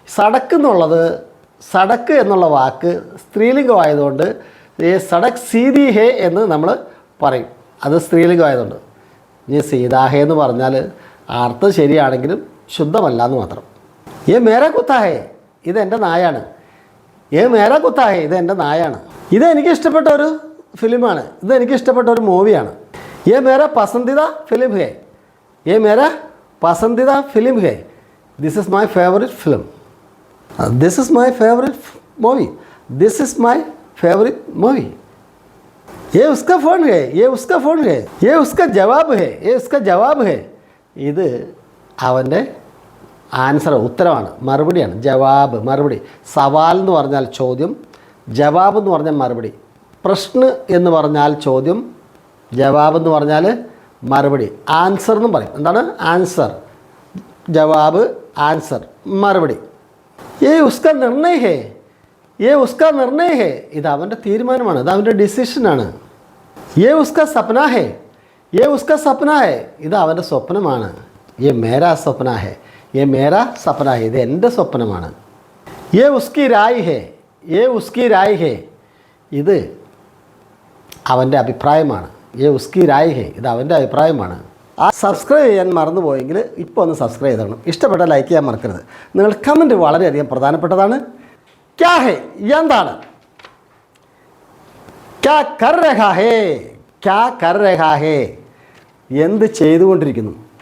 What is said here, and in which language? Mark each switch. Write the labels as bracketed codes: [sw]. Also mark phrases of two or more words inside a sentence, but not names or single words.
[ml] സടക്ക് എന്നുള്ള വാക്ക് സ്ത്രീലിംഗമായതുകൊണ്ട് [hi] सड़क सीधी है [ml] എന്ന് നമ്മൾ പറയും, അത് സ്ത്രീലിംഗമായതുകൊണ്ട്. ഇനി [hi] सीधा है [ml] എന്ന് പറഞ്ഞാൽ അർത്ഥം ശരിയാണെങ്കിലും ശുദ്ധമല്ല എന്ന് മാത്രം. [hi] ये मेरा कुत्ता है, [ml] ഇതെൻ്റെ നായാണ്. [hi] ये मेरा कुत्ता है, [ml] ഇതെൻ്റെ നായാണ്. ഇതെനിക്ക് ഇഷ്ടപ്പെട്ട ഒരു ഫിലിമാണ്, ഇതെനിക്ക് ഇഷ്ടപ്പെട്ട ഒരു മൂവിയാണ്. [hi] ये मेरा पसंदीदा फिल्म है, ये मेरा पसंदीदा फिल्म है, [en] This is my favorite film, this is my favorite movie, this is my favorite movie. [hi] ये उसका फ़ोन है, ये उसका फ़ोन है, ये उसका जवाब है, ये उसका जवाब है. [ml] ഇത് അവൻ്റെ ആൻസർ, ഉത്തരമാണ്, മറുപടിയാണ്. ജവാബ്, മറുപടി. സവാൽ എന്ന് പറഞ്ഞാൽ ചോദ്യം, ജവാബ് എന്ന് പറഞ്ഞാൽ മറുപടി. പ്രശ്ന എന്ന് പറഞ്ഞാൽ ചോദ്യം, ജവാബ് എന്ന് പറഞ്ഞാൽ മറുപടി. ആൻസർ എന്നും പറയും. എന്താണ് ആൻസർ? ജവാബ്, ആൻസർ, മറുപടി. [hi] ये उसका निर्णय है, ये उसका निर्णय है. [ml] ഇത് അവൻ്റെ തീരുമാനമാണ്, ഇത് അവൻ്റെ ഡിസിഷനാണ്. [hi] ये उसका सपना है, ये उसका सपना है. [ml] ഇത് അവൻ്റെ സ്വപ്നമാണ്. [hi] ये मेरा सपना है, ये मेरा सपना है. [ml] ഇത് എൻ്റെ സ്വപ്നമാണ്. [hi] ये उसकी राय है, ये उसकी राय है. [ml] ഇത് അവൻ്റെ അഭിപ്രായമാണ്. [hi] ये उसकी राय है. [ml] ഇത് അവൻ്റെ അഭിപ്രായമാണ്. ആ സബ്സ്ക്രൈബ് ചെയ്യാൻ മറന്നുപോയെങ്കിൽ ഇപ്പോൾ ഒന്ന് സബ്സ്ക്രൈബ് ചെയ്തോണം. ഇഷ്ടപ്പെട്ട ലൈക്ക് ചെയ്യാൻ മറക്കരുത്. നിങ്ങൾ കമൻറ്റ് വളരെയധികം പ്രധാനപ്പെട്ടതാണ്. [hi] क्या है, എന്താണ്? क्या कर रहा है, क्या कर रहा है, [ml] എന്ത് ചെയ്തുകൊണ്ടിരിക്കുന്നു?